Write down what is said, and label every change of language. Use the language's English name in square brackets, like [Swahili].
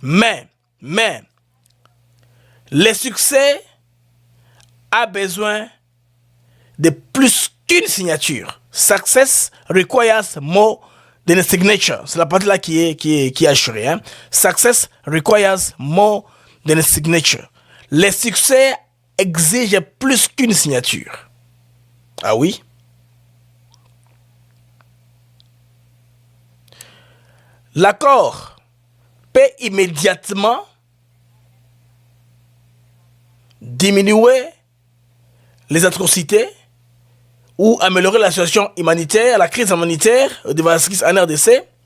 [French] Mais, le succès a besoin de plus qu'une signature. [English] Success requires more than a signature. [French] C'est la partie là qui est assurée. Hein? [English] Success requires more than a signature. [French] Le succès exige plus qu'une signature. Ah oui? L'accord peut immédiatement diminuer les atrocités ou améliorer la situation humanitaire, la crise humanitaire dévastatrice en RDC.